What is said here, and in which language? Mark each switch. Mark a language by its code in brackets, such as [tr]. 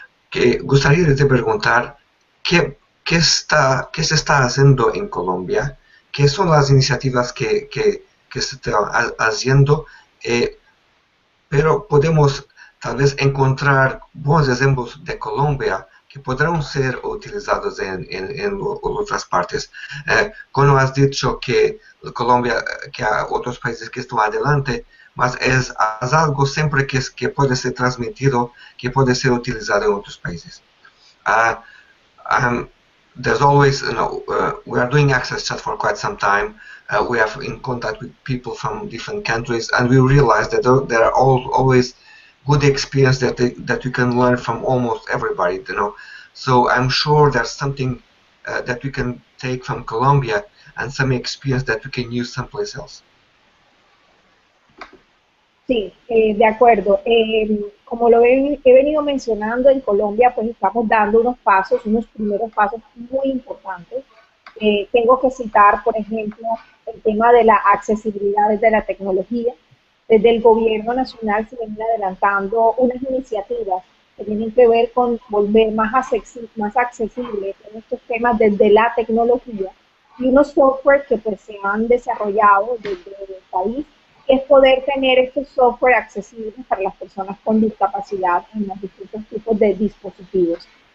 [es] Que gustaría de preguntar qué se está haciendo en Colombia, qué son las iniciativas que se están haciendo, pero podemos tal vez encontrar buenos ejemplos de Colombia que podrán ser utilizados en otras partes. Como has dicho que Colombia, que hay otros países que están adelante, mas es algo siempre que puede ser transmitido, que puede ser utilizado en otros países. [en] There's always, we are doing AXSchat for quite some time. We are in contact with people from different countries, and we realize that there are always good experience that you can learn from almost everybody, So I'm sure there's something that we can take from Colombia and some experience that we can use someplace else. [es] Sí, de acuerdo. Como lo he venido mencionando, en Colombia pues estamos dando unos primeros pasos muy importantes. Tengo que citar, por ejemplo, el tema de la accesibilidad desde la tecnología. Desde el gobierno nacional se vienen adelantando unas iniciativas que tienen que ver con volver más accesible en estos temas desde la tecnología y unos software que pues se han desarrollado desde el país, que es poder tener estos software accesibles para las personas con discapacidad en los distintos tipos de dispositivos.